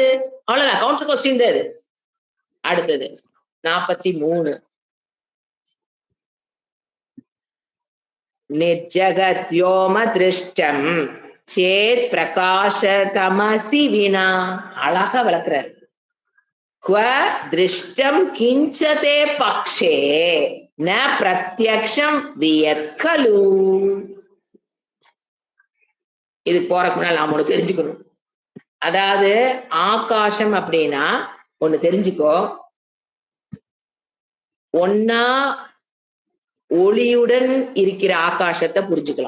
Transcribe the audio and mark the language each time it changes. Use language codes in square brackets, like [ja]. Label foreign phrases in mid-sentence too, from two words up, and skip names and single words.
[ta] அவ்வளவுதான், [en] counter question [ta] தான் இது. அடுத்தது 43. [sa] निर्जगद्व्योम दृष्टं चेत् प्रकाश तमसी विना. [ta] அழகா விளக்குறாரு. [sa] क्व दृष्टं किंचते पक्षे न प्रत्यक्षं वियत् खलु. [ta] இது போறதுக்கு முன்னாடி நாம ஒண்ணு தெரிஞ்சுக்கணும். அதாவது ஆகாசம் அப்படின்னா ஒண்ணு தெரிஞ்சுக்கோ, ஒன்னா ஒளியுடன் இருக்கிற ஆகாசத்தை புரிஞ்சுக்கலாம்.